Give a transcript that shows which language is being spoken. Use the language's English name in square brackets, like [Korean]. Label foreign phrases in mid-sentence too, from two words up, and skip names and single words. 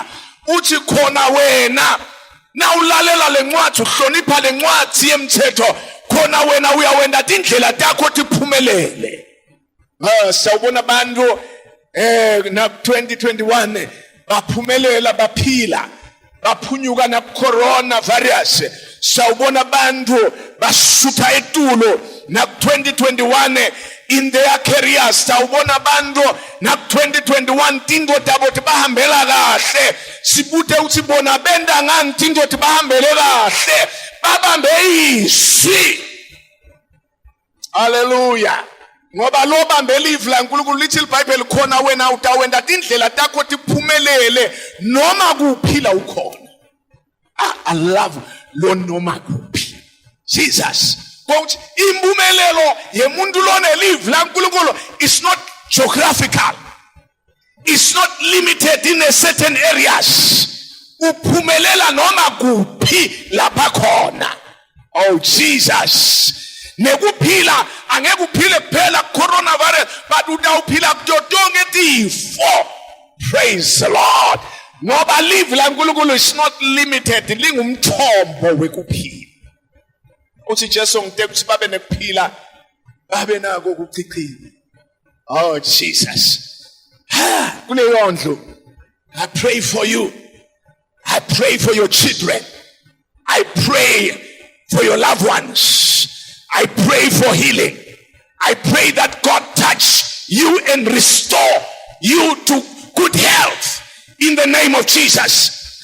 [Swati] Uthi khona wena na ulalela le ncwadi uhlonipha le ncwadi yemthetho khona wena uyawenda indlela takho tiphumelele. Sawubona abantu na 2021 baphumelela baphila baphunyuka na corona virus. Sawubona abantu basutha etulo na 2021 [English] in their careers. [Swati] Sawubona abantu na 2021 tingo tabo tibahambela kahle. Sibuthe uthi bona benda ngani tingo tibahambele kahle. Babambe izwi. Hallelujah. Ngoba lo bambela ivi laNkulunkulu lithi iBhayibheli khona wena utawenda indlela takho tiphumelele noma kuphila ukhona. [English] I love [Swati] lo noma kuphi. Jesus. But impumelelo yemuntu lona live laNkulunkulu [English] is not geographical. It's not limited in a certain areas. [Swati] Uphumelela noma kuphi lapha khona. [English] Oh Jesus. [Swati] Nekuphila angeke uphile kuphela coronavirus but utawuphila kuto tonke tifo. [English] Praise the Lord. [Swati] Ngoba live laNkulunkulu [English] is not limited, [Swati] lingumthombo wekuphila. Uthi Jesu ngithe ukuthi babe nekuphila babe nako ukuchichima. [English] Oh Jesus. [Swati] Kuleyo ndlu [English] I pray for you. I pray for your children. I pray for your loved ones. I pray for healing. I pray that God touch you and restore you to good health in the name of Jesus.